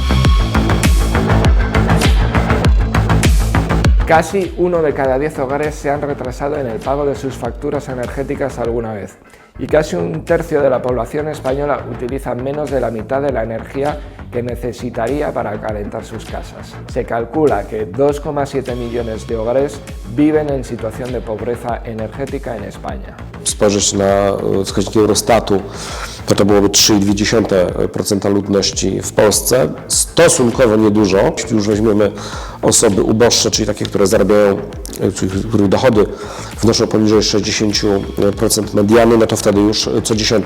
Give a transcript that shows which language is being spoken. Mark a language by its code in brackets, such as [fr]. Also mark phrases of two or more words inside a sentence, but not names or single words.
[es] Casi 1 de cada 10 hogares se han retrasado en el pago de sus facturas energéticas alguna vez, y casi un tercio de la población española utiliza menos de la mitad de la energía que necesitaría para calentar sus casas. Se calcula que 2,7 millones de hogares viven en situación de pobreza energética en España. [pl] Spojrzeć na wskaźniki Eurostatu, to byłoby 3,2% ludności w Polsce. Stosunkowo niedużo. Jeśli już weźmiemy osoby uboższe, czyli takie, które zarabiają, czyli których dochody wnoszą poniżej 60% mediany, no to wtedy już co 10.